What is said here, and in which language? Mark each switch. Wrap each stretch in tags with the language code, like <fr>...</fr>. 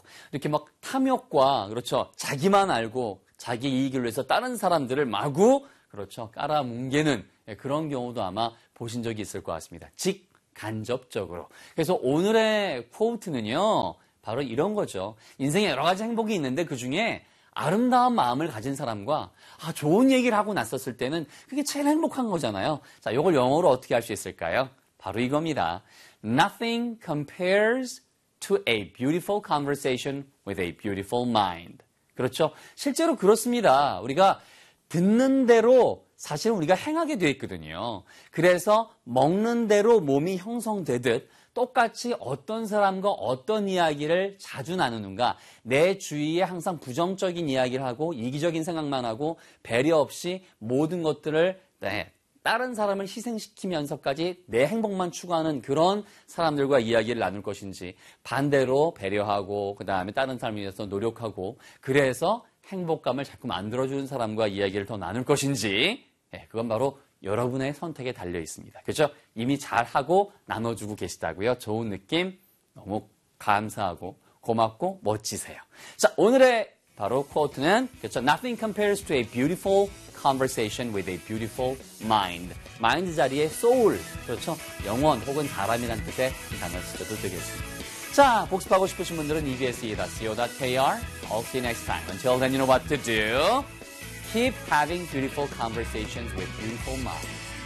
<ko>이렇게 막 탐욕과, 그렇죠. 자기만 알고 자기 이익을 위해서 다른 사람들을 마구, 그렇죠. 깔아뭉개는 그런 경우도 아마 보신 적이 있을 것 같습니다. 즉, 간접적으로. 그래서 오늘의 포인트는요, 바로 이런 거죠. 인생에 여러 가지 행복이 있는데 그 중에 아름다운 마음을 가진 사람과 좋은 얘기를 하고 났었을 때는 그게 제일 행복한 거잖아요. 자, 이걸 영어로 어떻게 할 수 있을까요? 바로 이겁니다.</ko> <en>Nothing compares to a beautiful conversation with a beautiful mind.</en> <ko>그렇죠? 실제로 그렇습니다. 우리가 듣는 대로 사실 우리가 행하게 되어 있거든요. 그래서 먹는 대로 몸이 형성되듯 똑같이 어떤 사람과 어떤 이야기를 자주 나누는가. 내 주위에 항상 부정적인 이야기를 하고 이기적인 생각만 하고 배려 없이 모든 것들을 다른 사람을 희생시키면서까지 내 행복만 추구하는 그런 사람들과 이야기를 나눌 것인지, 반대로 배려하고 그 다음에 다른 사람을 위해서 노력하고 그래서 행복감을 자꾸 만들어주는 사람과 이야기를 더 나눌 것인지, 그건 바로 여러분의 선택에 달려있습니다. 그렇죠? 이미 잘하고 나눠주고 계시다고요. 좋은 느낌 너무 감사하고 고맙고 멋지세요. 자, 오늘의 바로 코트는 그렇죠?</ko> <en>Nothing compares to a beautiful conversation with a beautiful mind.</en> <ko>Mind 자리에 soul, 그렇죠? 영혼 혹은 사람이란 뜻의 단어 쓰셔도 되겠습니다. 자, 복습하고 싶으신 분들은</ko> <en>ebs.co.kr. I'll see you next time. Until then, you know what to do. Keep having beautiful conversations with beautiful minds.</en>